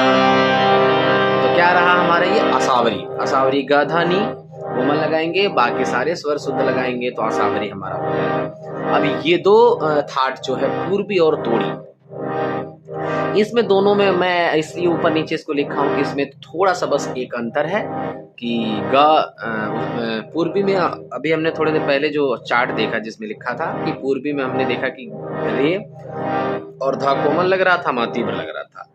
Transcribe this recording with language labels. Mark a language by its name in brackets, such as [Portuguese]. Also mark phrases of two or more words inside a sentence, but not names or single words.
[Hindi] तो क्या रहा हमारा ये असावरी। असावरी ग ध नि कोमल लगाएंगे, बाकी सारे स्वर शुद्ध लगाएंगे तो असावरी हमारा हो जाएगा। अब ये दो थाट जो है पूर्वी और तोड़ी, इसमें दोनों में मैं इसलिए ऊपर नीचे इसको लिखा हूँ कि इसमें थोड़ा सा बस एक अंतर है कि ग पूर्वी में अभी हमने थोड़े देर पहले जो चार्ट देखा जिसमें लिखा था कि पूर्वी में हमने देखा कि रे और धा कोमल लग रहा था, मा तीव्र लग रहा था।